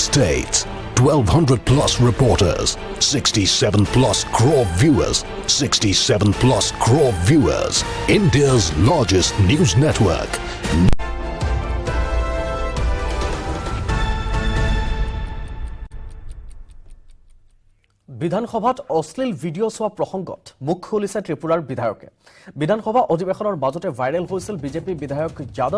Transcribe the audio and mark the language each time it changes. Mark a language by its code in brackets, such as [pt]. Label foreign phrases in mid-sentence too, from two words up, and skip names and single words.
[en] states, 1,200 plus reporters, 67 plus crore viewers, 67 plus crore viewers, India's largest news network. [as] বিধানসভাত অশ্লীল ভিডিঅ' চোৱা প্ৰসংগত মুখ খুলিছে ত্ৰিপুৰাৰ বিধায়কে বিধানসভা অধিৱেশনৰ মাজতে ভাইৰেল হৈছিল বিজেপি বিধায়ক যাদৱ